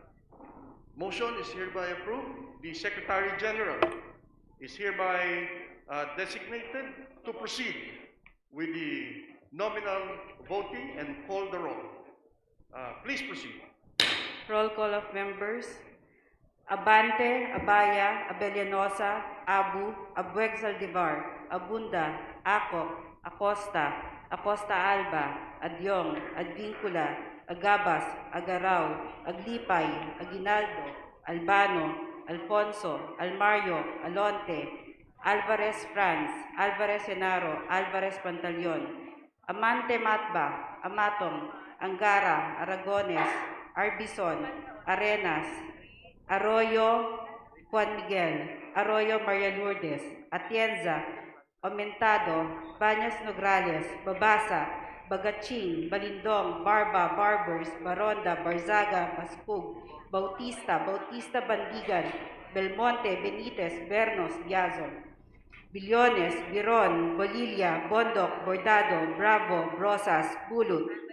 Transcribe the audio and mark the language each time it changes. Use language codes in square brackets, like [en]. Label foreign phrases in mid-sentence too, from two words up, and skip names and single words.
[en] Motion is hereby approved. The Secretary General is hereby designated to proceed with the nominal voting and call the roll. Please proceed. Roll call of members. Abante, Abaya, Abellanosa, Abu, Abueg Saldivar, Abunda, Acop, Acosta, Acosta Alba, Adyong, Advincula, Agabas, Agaraw, Aglipay, Aguinaldo, Albano, Alfonso, Almario, Alonte, Alvarez Franz, Alvarez Senaro, Alvarez Pantaleon, Amante Matba, Amatong, Angara, Aragones, Arbison, Arenas, Arroyo, Juan Miguel, Arroyo Maria Lourdes, Atienza, Aumentado, Baños Nograles, Babasa, Bagaching, Balindong, Barba, Barbers, Baronda, Barzaga, Baspug, Bautista, Bautista Bandigan, Belmonte, Benitez, Bernos, Biazon, Billones, Biron, Bolilla, Bondoc, Bordado, Bravo, Brosas, Bulut,